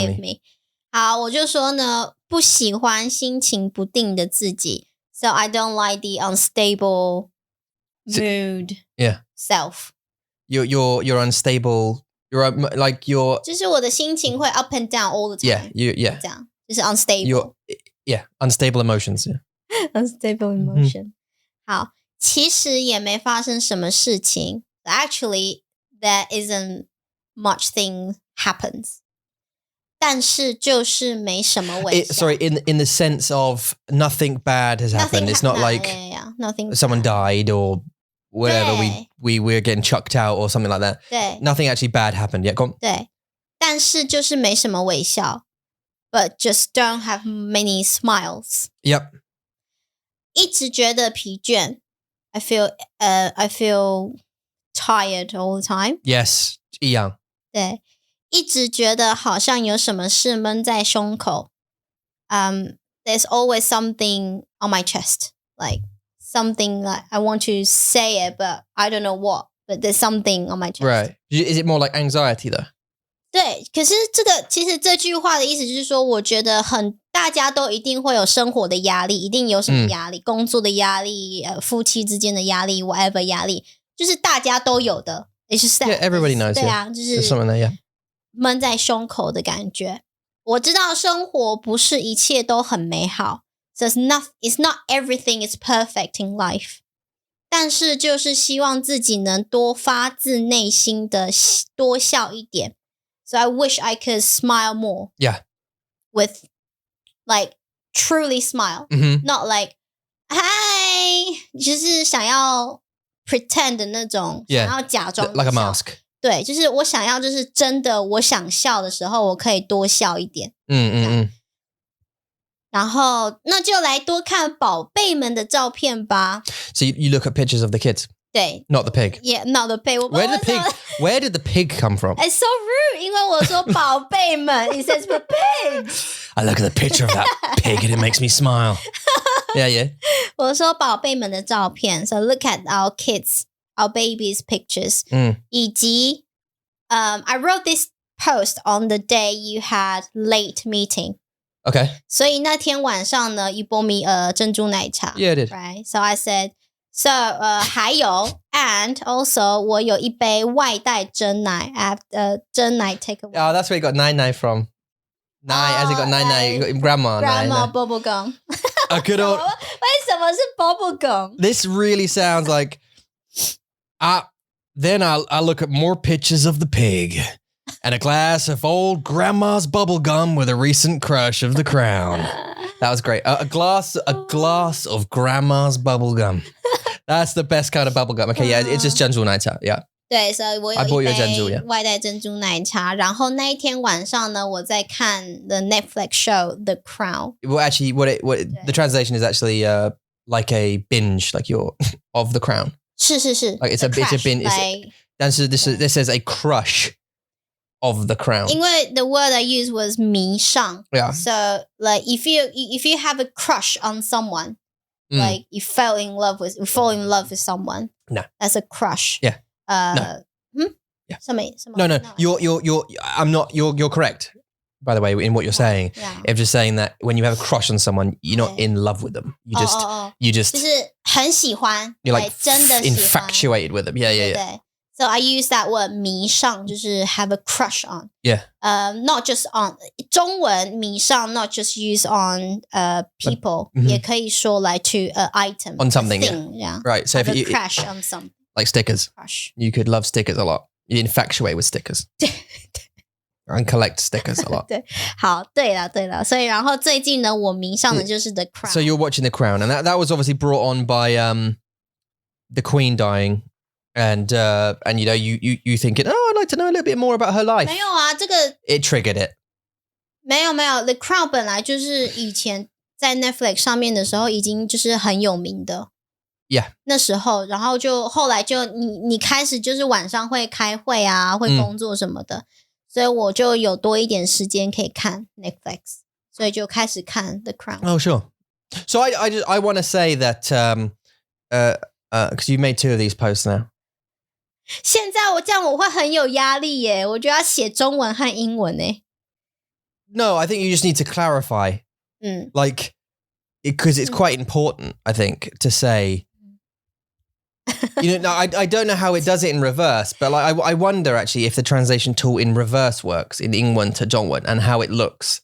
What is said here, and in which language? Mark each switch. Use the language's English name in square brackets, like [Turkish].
[English] forgive me [Chinese] 好我就说呢不喜欢心情不定的自己 [English] So I don't like the unstable mood self You're unstable You're like you're [Chinese] 就是我的心情会 [English] up and down all the time Yeah [Chinese] 这样就是 unstable [English] unstable emotions Unstable emotion [Chinese] 好其实也没发生什么事情 [English] Actually there isn't much thing happens [Chinese] 但是就是没什么微笑 [English] Sorry in the sense of nothing bad has happened It's not like nothing someone died or whatever we were getting chucked out or something like that [Chinese] 对 [English] Nothing actually bad happened yet [Chinese] 对但是就是没什么微笑 [English] But just don't have many smiles Yep [Chinese] 一直觉得疲倦 [English] I feel tired all the time. [Chinese] Yes, 一样。对，一直觉得好像有什么事闷在胸口。 [English] There's always something on my chest, like something like I want to say it, but I don't know what. But there's something on my chest. Right. Is it more like anxiety though? [Chinese] 对，可是其实这句话的意思就是说，我觉得大家都一定会有生活的压力，一定有什么压力，工作的压力，夫妻之间的压力 ，whatever 压力，就是大家都有的。 [English] It's just that. Yeah, everybody knows. [Chinese] 对啊，就是闷在胸口的感觉。我知道生活不是一切都很美好 ， [English] so it's not everything is perfect in life. [Chinese] 但是就是希望自己能多发自内心的多笑一点。 [English] So I wish I could smile more. Yeah. With like truly smile. Not like [Chinese] Hi， 就是想要 pretend 的那种， [English] Yeah, [Chinese] 想要假装 [English] like a mask. [Chinese] 对，就是我想要，就是真的，我想笑的时候，我可以多笑一点。然后，那就来多看宝贝们的照片吧。 [English] So you look at pictures of the kids? [Chinese] 对 [English] Not the pig? Yeah, not the pig. Where did the pig come from? It's so rude, [Chinese] 因为我说宝贝们 [English] It says for pigs. I look at the picture of that pig and it makes me smile. Yeah. [Chinese] 我说宝贝们的照片 [English] So look at our kids, our babies' pictures. 以及I wrote this post on the day you had late meeting. Okay. 所以那天晚上呢 You bought me 珍珠奶茶 Yeah, I did. Right? So I said, so 还有 and also 我有一杯外带真奶 真奶 takeaway. Oh, that's where you got nai from. Nai, as you got nai, you got grandma. Grandma bubblegum. A good old... [Chinese] 为什么是 bubblegum? [English] This really sounds like... Then I'll look at more pictures of the pig and a glass of old grandma's bubblegum with a recent crush of the crown. That was great. A glass of grandma's bubblegum. That's the best kind of bubblegum. Okay, yeah, it's just 珍珠奶茶, yeah. [Chinese] 对，所以我有 [English] I bought you [Chinese] 一 [English] a 珍珠, [Chinese] 杯 [English] yeah. [Chinese] 外带珍珠奶茶。然后那一天晚上呢，我在看 the Netflix show The Crown. [English] Well, actually, the translation is actually like a binge, like you're of the crown. [Chinese] 是 [English] Like it's a binge. Like, 但是 this says a crush of the crown. 因为 the word I used was 迷上 Yeah. So like if you have a crush on someone, like you fall in love with someone. No. That's a crush. Yeah. No. Yeah. [Chinese] 什么 [English] No. You're correct. By the way, in what you're saying, Yeah. I'm just saying that when you have a crush on someone, you're not in love with them. You just [Chinese] 就是很喜欢 [English] you're like [Chinese] 真的喜欢 [English] infatuated with them. Yeah. 对 So I use that word 迷上就是 have a crush on. Yeah. Not just on 中文迷上 not just use on people [Chinese] 也可以说来 [English] to item On something, thing, yeah. Right. So Have if a you crush on something. like stickers, Crush. you could love stickers a lot. You infatuate with stickers. And collect stickers a lot. [Chinese] 对，好，对了，所以然后最近呢，我迷上的就是 The Crown. [English] So you're watching The Crown, and that was obviously brought on by the Queen dying, and you know you thinking, oh, I'd like to know a little bit more about her life. [Chinese] 没有啊，这个 [English] It triggered it. [Chinese] 没有 The Crown 本来就是以前在 Netflix 上面的时候已经就是很有名的。 [English] Yeah. [Chinese] 那时候，然后就后来就你开始就是晚上会开会啊，会工作什么的。所以我就有多一点时间可以看 Netflix， 所以就开始看 The Crown. [English] Oh, sure. So I want to say that because you made 2 of these posts now. [Chinese] 现在我这样我会很有压力耶，我就要写中文和英文耶。 [English] No, I think you just need to clarify. Like, because it's quite important, I think, to say. You know, I don't know how it does it in reverse, but like I wonder actually if the translation tool in reverse works in 英文 to 中文 and how it looks.